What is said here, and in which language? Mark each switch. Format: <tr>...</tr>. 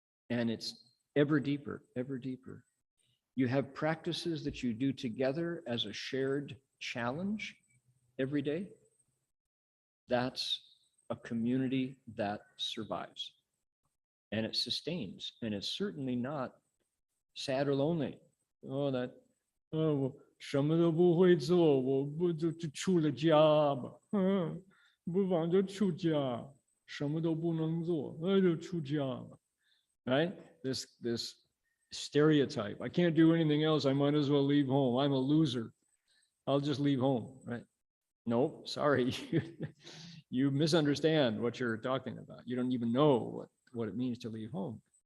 <en>And it's ever deeper, ever deeper. You have practices that you do together as a shared challenge every day. That's a community that survives and it sustains, and it's certainly not sad or lonely.</en> <zh>Oh, that, oh, 我什么都不会做，我不就出了家吧，不妨就出家，什么都不能做，那就出家吧。</zh> <en>Right? This stereotype. I can't do anything else. I might as well leave home. I'm a loser. I'll just leave home. Right? Nope. Sorry. You misunderstand what you're talking about. You don't even know what it means to leave home.</en>